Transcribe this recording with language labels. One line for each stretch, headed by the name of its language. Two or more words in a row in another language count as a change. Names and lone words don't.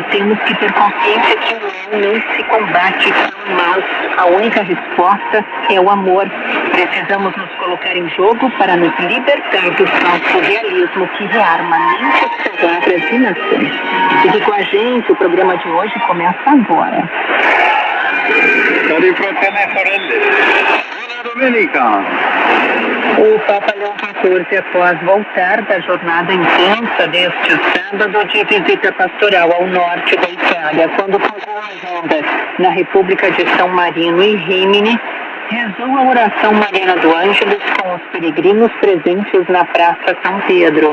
Portuguese: Temos que ter consciência que o mal não se combate com o mal. A única resposta é o amor. Precisamos nos colocar em jogo para nos libertar do falso realismo que rearma mentes, palavras e nações. Fique com a gente, o programa de hoje começa agora.
Italian: Cari fratelli e sorelle, buona domenica!
Portuguese: O Papa Leão XIV, após voltar da jornada intensa deste sábado de visita pastoral ao norte da Itália, quando pagou a agenda na República de São Marino e Rímini, rezou a oração mariana do Ângelus com os peregrinos presentes na Praça São Pedro.